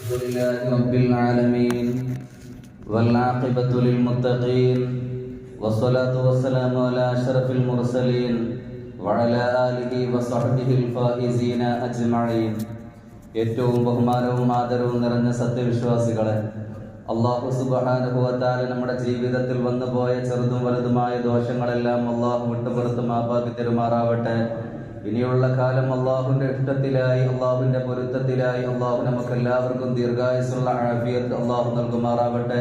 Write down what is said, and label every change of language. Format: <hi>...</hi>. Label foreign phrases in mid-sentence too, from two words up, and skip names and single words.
<ar>لله رب العالمين والعاقبة للمتقين والصلاة والسلام على أشرف المرسلين وعلى آله وصحبه الفائزين أجمعين.</ar> <ml>ഏറ്റവും ബഹുമാനവും ആദരവും നിറഞ്ഞ സത്യവിശ്വാസികളെ, അല്ലാഹു</ml> <ar>سبحانه وتعالى</ar> <ml>നമ്മുടെ ജീവിതത്തിൽ വന്നുപോയ ചെറുതും വലുതുമായ ദോഷങ്ങളെല്ലാം അല്ലാഹു വിട്ടുപുറത്ത് മാപ്പാക്കി തരുമാറാവട്ടെ. ഇനിയുള്ള കാലം അല്ലാഹുവിന്റെ ഇഷ്ടത്തിലായി, അല്ലാഹുവിന്റെ പൊരുത്തത്തിലായി അല്ലാഹു നമുക്ക് എല്ലാവർക്കും ദീർഘായുസ്സുള്ള ആഫിയത്ത് അല്ലാഹു നൽകുമാറാവട്ടെ.</ml>